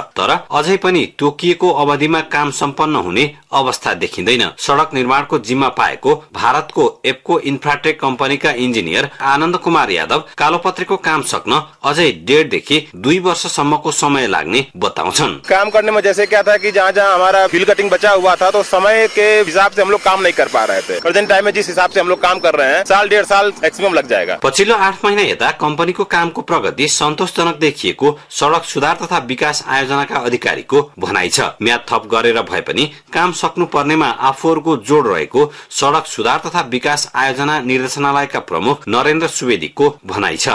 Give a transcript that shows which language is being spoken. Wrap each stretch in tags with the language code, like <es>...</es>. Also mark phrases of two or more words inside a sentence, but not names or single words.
<ne>तर अझै पनि तोकिएको अवधिमा काम सम्पन्न हुने अवस्था देखिँदैन। सडक निर्माणको जिम्मा पाएको भारतको एप्को इन्फ्राटेक कम्पनीका इन्जिनियर आनन्द कुमार यादव कालोपत्रेको काम सक्न अझै 1.5 देखि 2 वर्षसम्मको समय लाग्ने बताउँछन्।</ne> <hi>काम करने में जैसे क्या था कि जहाँ जहाँ हमारा</hi> <en>fill cutting</en> <hi>बचा हुआ था तो समय के हिसाब से हम लोग काम नहीं कर पा रहे थे।</hi> <en>present time</en> <hi>में जिस हिसाब से हम लोग काम कर रहे हैं 1.5 साल मैक्सिमम लग जाएगा।</hi> <ne>पछिल्लो 8 महिना यता कम्पनीको कामको प्रगति सन्तोषजनक देखिएको सडक सुधार तथा विकास आयोजनाका अधिकारीको भनाइ छ। म्याद थप गरेर भए पनि काम सक्नु पर्नेमा आफूहरूको जोड रहेको सडक सुधार तथा विकास आयोजना निर्देशनालयका प्रमुख नरेन्द्र सुवेदीको भनाइ छ।</ne>